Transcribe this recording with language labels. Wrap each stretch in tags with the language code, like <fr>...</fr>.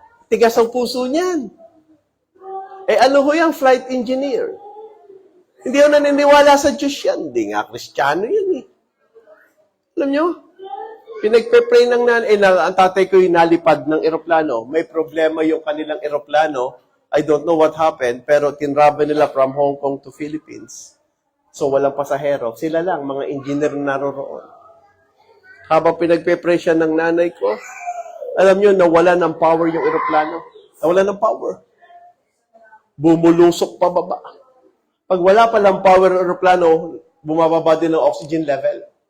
<tl>Tigas ang puso niyan. Eh ano ho yung flight engineer? Hindi ho naniniwala sa Diyos yan. Hindi nga Kristiyano yan eh. Alam nyo? Pinagpe-pray ng ang tatay ko yung nalipad ng eroplano. May problema yung kanilang eroplano.</tl> <en>I don't know what happened,</en> <tl>pero tinravel nila</tl> <en>from Hong Kong to Philippines.</en> <tl>So, walang pasahero. Sila lang, mga engineer na naroon. Habang pinagpe-pray siya ng nanay ko, alam nyo, nawala ng power yung eroplano. Nawala ng power. Bumulusok pababa. Pag wala pa ng power ng eroplano, bumababa din ang oxygen level.</tl>